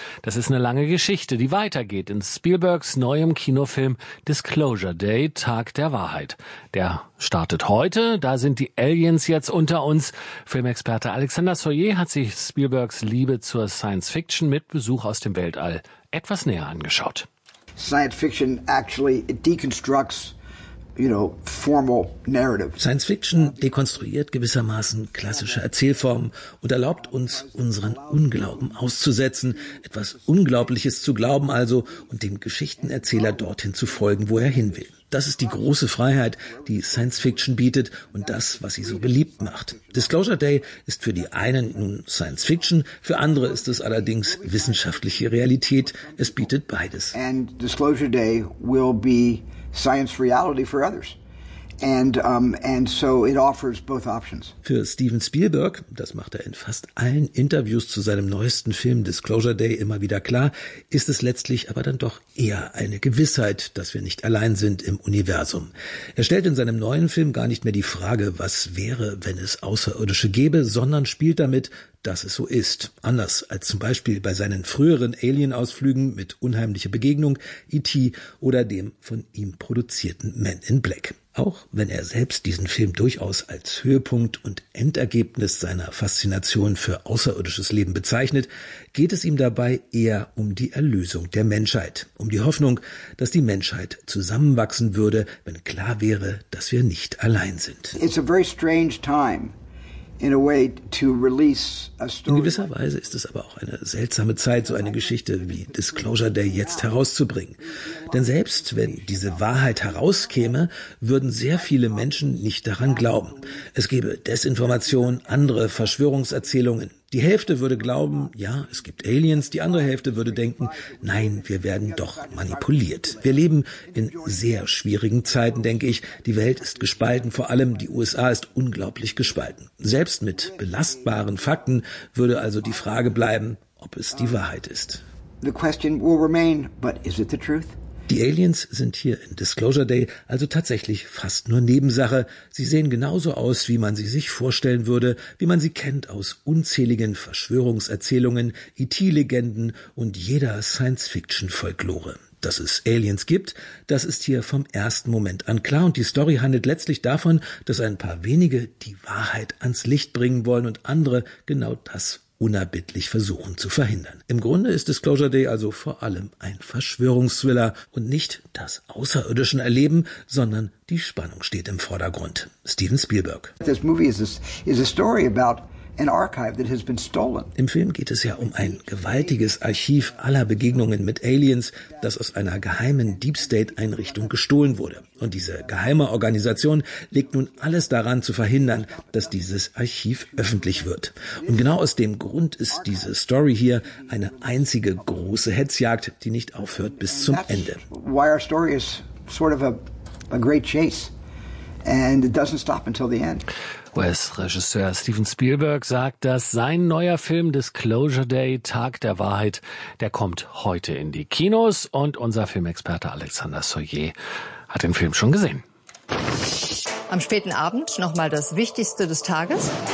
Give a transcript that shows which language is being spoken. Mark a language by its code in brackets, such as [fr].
[de] Das ist eine lange Geschichte, die weitergeht in Spielbergs neuem Kinofilm Disclosure Day, Tag der Wahrheit. Der startet heute, da sind die Aliens jetzt unter uns. Filmexperte Alexander Soyer hat sich Spielbergs Liebe zur Science-Fiction mit Besuch aus dem Weltall etwas näher angeschaut. [en] Science-Fiction actually deconstructs formal narrative. [de] Science Fiction dekonstruiert gewissermaßen klassische Erzählformen und erlaubt uns, unseren Unglauben auszusetzen, etwas Unglaubliches zu glauben also und dem Geschichtenerzähler dorthin zu folgen, wo er hin will. Das ist die große Freiheit, die Science Fiction bietet und das, was sie so beliebt macht. Disclosure Day ist für die einen nun Science Fiction, für andere ist es allerdings wissenschaftliche Realität. Es bietet beides. [en] And Disclosure Day will be science reality for others. And so it offers both options. [de] Für Steven Spielberg, das macht er in fast allen Interviews zu seinem neuesten Film Disclosure Day immer wieder klar, ist es letztlich aber dann doch eher eine Gewissheit, dass wir nicht allein sind im Universum. Er stellt in seinem neuen Film gar nicht mehr die Frage, was wäre, wenn es Außerirdische gäbe, sondern spielt damit, dass es so ist. Anders als zum Beispiel bei seinen früheren Alien-Ausflügen mit Unheimliche Begegnung, E.T. oder dem von ihm produzierten Man in Black. Auch wenn er selbst diesen Film durchaus als Höhepunkt und Endergebnis seiner Faszination für außerirdisches Leben bezeichnet, geht es ihm dabei eher um die Erlösung der Menschheit, um die Hoffnung, dass die Menschheit zusammenwachsen würde, wenn klar wäre, dass wir nicht allein sind. [en] It's a very strange time. In a way to release a story. [de] In gewisser Weise ist es aber auch eine seltsame Zeit, so eine Geschichte wie Disclosure Day jetzt herauszubringen. Denn selbst wenn diese Wahrheit herauskäme, würden sehr viele Menschen nicht daran glauben. Es gäbe Desinformation, andere Verschwörungserzählungen. Die Hälfte würde glauben, ja, es gibt Aliens. Die andere Hälfte würde denken, nein, wir werden doch manipuliert. Wir leben in sehr schwierigen Zeiten, denke ich. Die Welt ist gespalten, vor allem die USA ist unglaublich gespalten. Selbst mit belastbaren Fakten würde also die Frage bleiben, ob es die Wahrheit ist. [en] The question will remain, but is it the truth? [de] Die Aliens sind hier in Disclosure Day also tatsächlich fast nur Nebensache. Sie sehen genauso aus, wie man sie sich vorstellen würde, wie man sie kennt aus unzähligen Verschwörungserzählungen, ET-Legenden und jeder Science-Fiction-Folklore. Dass es Aliens gibt, das ist hier vom ersten Moment an klar. Und die Story handelt letztlich davon, dass ein paar wenige die Wahrheit ans Licht bringen wollen und andere genau das unerbittlich versuchen zu verhindern. Im Grunde ist Disclosure Day also vor allem ein Verschwörungsthriller und nicht das Außerirdischen erleben, sondern die Spannung steht im Vordergrund. Steven Spielberg. [en] This movie is a story about an archive that has been stolen. [de] Im Film geht es ja um ein gewaltiges Archiv aller Begegnungen mit Aliens, das aus einer geheimen Deep State-Einrichtung gestohlen wurde. Und diese geheime Organisation legt nun alles daran zu verhindern, dass dieses Archiv öffentlich wird. Und genau aus dem Grund ist diese Story hier eine einzige große Hetzjagd, die nicht aufhört bis zum Ende. [en] Why our story is sort of a great chase and it doesn't stop until the end. [de] US-Regisseur Steven Spielberg sagt, dass sein neuer Film Disclosure Day, Tag der Wahrheit, der kommt heute in die Kinos. Und unser Filmexperte Alexander Soyer hat den Film schon gesehen. Am späten Abend nochmal das Wichtigste des Tages.